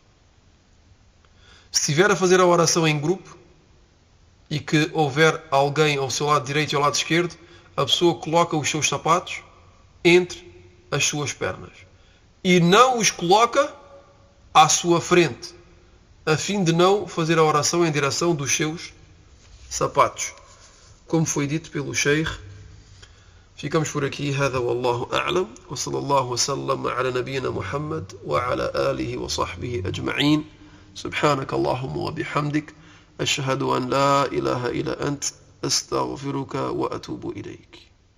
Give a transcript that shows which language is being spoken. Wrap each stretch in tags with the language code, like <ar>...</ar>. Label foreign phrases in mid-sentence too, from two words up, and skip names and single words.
<pt>Se estiver a fazer a oração em grupo e que houver alguém ao seu lado direito e ao lado esquerdo, a pessoa coloca os seus sapatos entre as suas pernas. E não os coloca à sua frente, a fim de não fazer a oração em direção dos seus sapatos. Como foi dito pelo Sheikh. Ficamos por aqui.</pt> <ar>هذا والله أعلم وصلى الله وسلم على نبينا محمد وعلى آله وصحبه أجمعين. سبحانك اللهم وبحمدك أشهد أن لا إله إلا أنت أستغفرك وأتوب إليك.</ar>